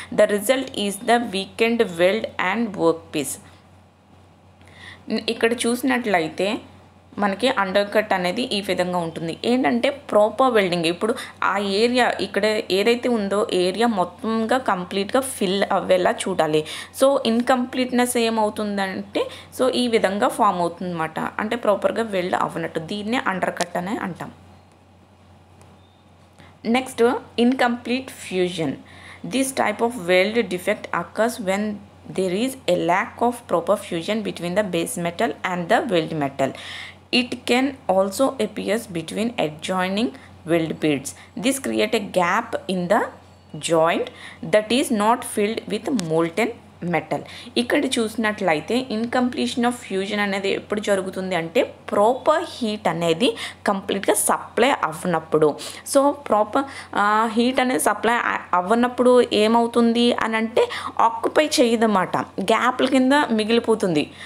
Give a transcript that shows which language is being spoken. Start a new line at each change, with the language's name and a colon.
English: The result is the weakened weld and workpiece.
Telugu: ఇక్కడ చూసినట్లయితే మనకి అండర్ కట్ అనేది ఈ విధంగా ఉంటుంది. ఏంటంటే ప్రాపర్ వెల్డింగ్, ఇప్పుడు ఆ ఏరియా ఇక్కడ ఏదైతే ఉందో ఏరియా మొత్తంగా కంప్లీట్గా ఫిల్ అవ్వేలా చూడాలి. సో ఇన్కంప్లీట్నెస్ ఏమవుతుందంటే సో ఈ విధంగా ఫామ్ అవుతుంది అన్నమాట, అంటే ప్రాపర్గా వెల్డ్ అవ్వనట్టు. దీన్నే అండర్ కట్ అనే అంటాం. Next incomplete fusion.
English: This type of weld defect occurs when there is a lack of proper fusion between the base metal and the weld metal. It can also appear between adjoining weld beads. This creates a gap in the joint that is not filled with molten metal.
Telugu: ఇక్కడ చూసినట్లయితే ఇన్కంప్లీషన్ of fusion అనేది ఎప్పుడు జరుగుతుంది అంటే proper heat అనేది కంప్లీట్గా supply అవ్వనప్పుడు. So proper heat అనేది supply అవ్వనప్పుడు ఏమవుతుంది అని అంటే ఆక్యుపై చేయదన్నమాట, గ్యాప్ల కింద మిగిలిపోతుంది.